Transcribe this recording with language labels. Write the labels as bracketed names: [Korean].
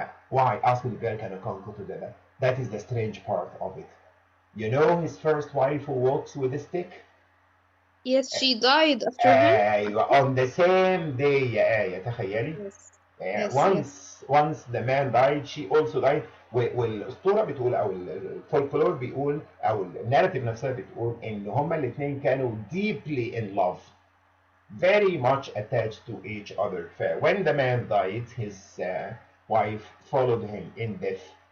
[English] Why ask the girl can Okonkwo to do that? That is the strange part of it. You know his first wife who walks with a stick? Yes, she died after him. On the same day [Arabic] يا آية، تخيلي. [English] Yes. Once the man died, she also died. [Arabic] والاسطوره بتقول او الفولكلور بيقول او الناراتيف نفسها بتقول ان هما الاثنين كانوا [English] deeply in love, very much attached to each other. When the man died, his wife followed him in death.